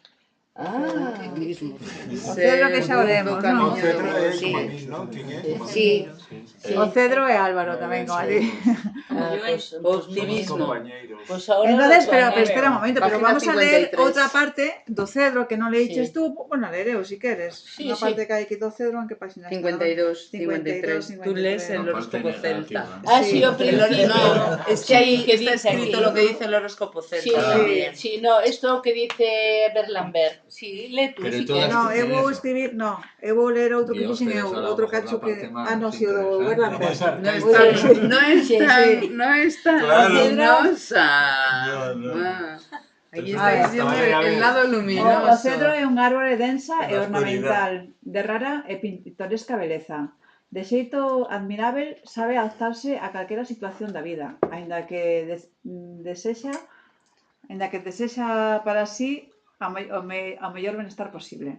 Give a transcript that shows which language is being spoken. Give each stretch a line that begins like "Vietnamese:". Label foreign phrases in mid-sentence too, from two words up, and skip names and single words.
Galician: O Cedro que xa o lemos, non? O Cedro é como a min, non? Quen é? Sí. O Cedro e Álvaro tamén, como a ti. Optimismo. Pois agora...
Spanish: Entonces, pero espera un momento, pero Página
Galician: vamos a ler 53. outra parte do Cedro que non leiches tú, bueno, a ler eu, si queres. Sí, Unha parte que hai aquí do Cedro, en que página está? 52, 53.
Spanish: Tú lees el horóscopo celta.
Galician: Sí, o principio.
Spanish: No, es que ahí está escrito lo que dice el horóscopo celta. Sí, no, esto que dice Berlambert.
Galician: Sí,
Spanish: lee tú,
Galician: si queres. No, eu vou escribir, no, eu vou ler outro que fixen eu, outro cacho que... Ah, no, si o do Berlambert.
Spanish: No es tan luminosa. Aquí está diciendo el lado luminoso.
Galician: O cedro é un árbore densa e ornamental, de rara e pintoresca beleza. De xeito admirável, sabe alzarse a calquera situación da vida, aínda que desexa para sí o mellor benestar posible.